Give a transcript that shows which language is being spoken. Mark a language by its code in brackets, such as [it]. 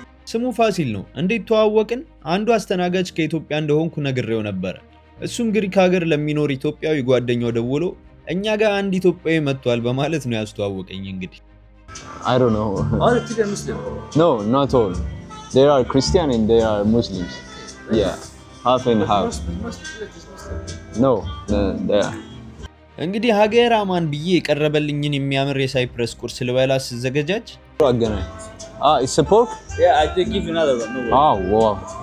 [am] ስሙ ፋሲል ነው እንዴት ተዋወቅን አንዱ አስተናጋጅ ከኢትዮጵያ እንደሆንኩ ነግሬው ነበር እሱም ግሪክ ሀገር ለሚኖር ኢትዮጵያዊ ጓደኛው ደውሎ እኛ ጋር አንድ ኢትዮጵያዊ መጥቷል በማለት ነው ያስተዋወቀኝ እንግዲህ [en] I don't know All the people are Muslim. no not all there are Christian and there are Muslims yeah half and half no there [am] እንግዲህ ሀገር አማን ብዬ የቀረበልኝን የሚያምር የሳይፕረስ ቁርስ ልበላ ስዘገጃጅ [en] አገናኝ it's a pork Yeah, I did give you another one. No worries.